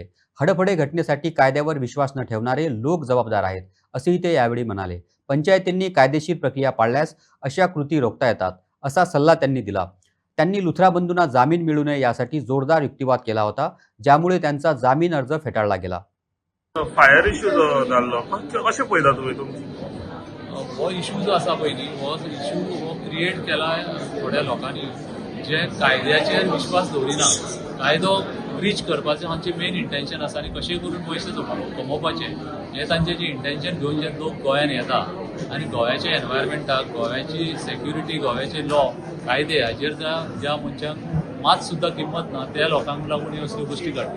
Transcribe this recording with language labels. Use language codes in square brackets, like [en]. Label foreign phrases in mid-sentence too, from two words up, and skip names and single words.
[mr] हडफडे घटनेसाठी कायद्यावर विश्वास न ठेवणारे लोक जबाबदार आहेत असेही ते यावेळी म्हणाले. पंचायतींनी कायदेशीर प्रक्रिया पाळल्यास अशा कृती रोखता येतात असा सल्ला त्यांनी दिला. त्यांनी लुथरा बंधूंना जामीन मिळू नये यासाठी जोरदार युक्तिवाद केला होता, ज्यामुळे त्यांचा जामीन अर्ज फेटाळला गेला. [en] fire issue [kok] जाल्लो कशें पळयता तुमी तुमची हो इशू जो आसा पळय न्ही, हो इशू हो क्रिएट केला थोड्या लोकांनी जे कायद्याचेर विश्वास दवरिना. कायदो ब्रीच करपाचें हांचें [en] main intention [kok] आसा आनी कशें करून पयशे कमोवपाचे हें तांचें जें इंटेंशन घेवन जे लोक गोंयांत येता आनी गोव्याच्या एनवायरमेंटाक, गोव्याची सेक्युरिटी, गोव्याचे लॉ, कायदे हाजेर ज्या मनशांक मात सुद्दां किंमत ना त्या लोकांक लागून ह्यो असल्यो गोश्टी घडटा.